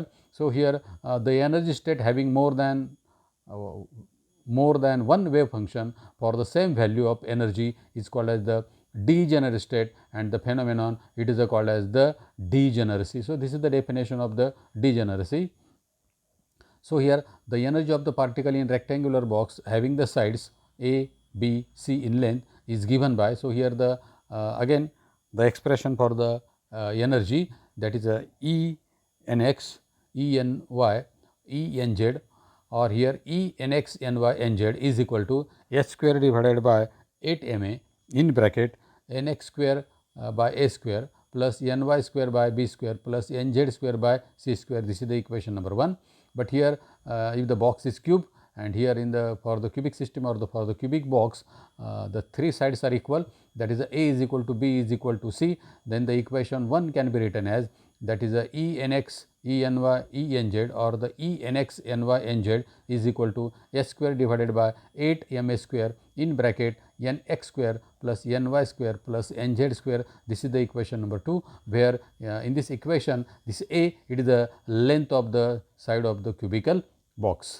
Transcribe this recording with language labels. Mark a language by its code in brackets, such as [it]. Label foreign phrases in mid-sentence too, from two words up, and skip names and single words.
[en] So, here the energy state having more than one wave function for the same value of energy is called as the degenerate state, and the phenomenon it is called as the degeneracy. So, this is the definition of the degeneracy. So, here the energy of the particle in rectangular box having the sides A, B, C in length is given by. So, here the again the expression for the energy, that is E n x, E n y, E n z, or here E n x n y n z is equal to h square divided by 8 m a in bracket n x square by a square plus n y square by b square plus n z square by c square. This is the equation number 1. But here if the box is cube, and here in the for the cubic system or for the cubic box, the three sides are equal, that is A is equal to B is equal to C, then the equation 1 can be written as, that is E n x E n y E n z, or the E n x n y n z is equal to s square divided by 8 m a square in bracket n x square plus n y square plus n z square. This is the equation number 2, where in this equation this A, it is the length of the side of the cubical box.